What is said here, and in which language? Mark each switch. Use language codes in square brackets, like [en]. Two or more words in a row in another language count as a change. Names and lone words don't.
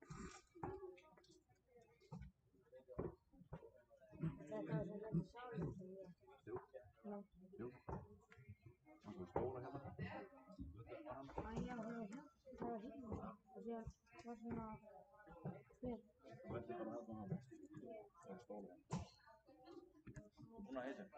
[fi] Tätä on sellainen saunassa vielä. No. Onko [is] stóra hérna? [fi] Ai joo, se on hiljaa. Ja siellä on svona... [is] Vetti bara þarna hann. Það er stóra. Búin að heita.